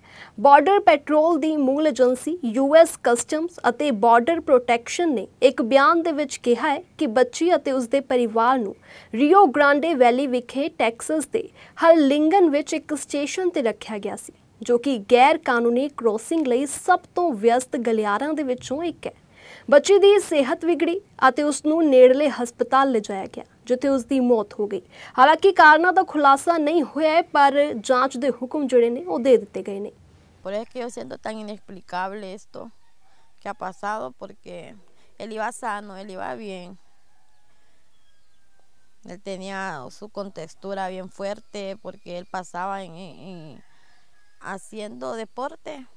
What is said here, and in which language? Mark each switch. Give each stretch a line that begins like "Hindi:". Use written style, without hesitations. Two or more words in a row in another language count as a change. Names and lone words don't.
Punjabi: ਬਾਰਡਰ ਪੈਟਰੋਲ ਦੀ ਮੂਲ ਏਜੰਸੀ US ਕਸਟਮਸ ਅਤੇ ਬਾਰਡਰ ਪ੍ਰੋਟੈਕਸ਼ਨ ਨੇ ਇੱਕ ਬਿਆਨ ਦੇ ਵਿੱਚ ਕਿਹਾ ਹੈ ਕਿ ਬੱਚੀ ਅਤੇ ਉਸਦੇ ਪਰਿਵਾਰ ਨੂੰ ਰੀਓ ਗ੍ਰਾਂਡੇ ਵੈਲੀ ਵਿਖੇ ਟੈਕਸਸ ਦੇ ਹਰਲਿੰਗਨ ਵਿੱਚ ਇੱਕ ਸਟੇਸ਼ਨ ਤੇ ਰੱਖਿਆ ਗਿਆ ਸੀ, ਜੋ ਕਿ ਗੈਰ ਕਾਨੂੰਨੀ ਕ੍ਰੋਸਿੰਗ ਲਈ ਸਭ ਤੋਂ ਵਿਅਸਤ ਗਲਿਆਰਾਂ ਦੇ ਵਿੱਚੋਂ ਇੱਕ ਹੈ। ਬੱਚੀ ਦੀ ਸਿਹਤ ਵਿਗੜੀ ਅਤੇ ਉਸ ਨੂੰ ਨੇੜਲੇ ਹਸਪਤਾਲ ਲਿਜਾਇਆ ਗਿਆ, ਜਿੱਥੇ ਉਸ ਦੀ ਮੌਤ ਹੋ ਗਈ। ਹਾਲਾਂਕਿ ਕਾਰਨਾਂ ਦਾ ਖੁਲਾਸਾ ਨਹੀਂ ਹੋਇਆ ਹੈ, ਪਰ ਜਾਂਚ ਦੇ ਹੁਕਮ ਜਿਹੜੇ ਨੇ ਉਹ ਦੇ ਦਿੱਤੇ ਗਏ ਨੇ।
Spanish: Por eso es que yo siento tan inexplicable esto que ha pasado, porque él iba sano, él iba bien. Él tenía su contextura bien fuerte porque él pasaba haciendo deporte.